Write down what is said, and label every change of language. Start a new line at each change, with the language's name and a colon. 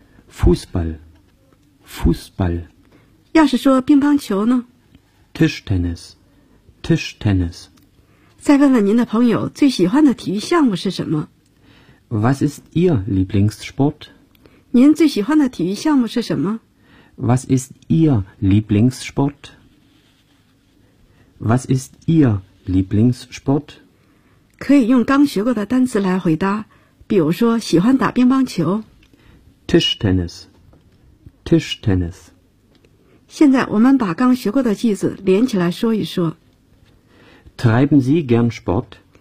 German: Fußball, Fußball.
Chinese: 要是说乒乓球呢
German: ？Tischtennis, Tischtennis.
Chinese: 再问问您的朋友最喜欢的体育项目是什么
German: ？Was ist Ihr Lieblingssport？
Chinese: 您最喜欢的体育项目是什么
German: ？Was ist Ihr Lieblingssport？Was ist Ihr Lieblingssport？
Chinese: 可以用刚学过的单词来回答，比如说喜欢打乒乓球
German: ，Tischtennis, Tischtennis.
Chinese: 现在我们把刚学过的句子连起来说一说。
German: Treiben Sie gern Sport?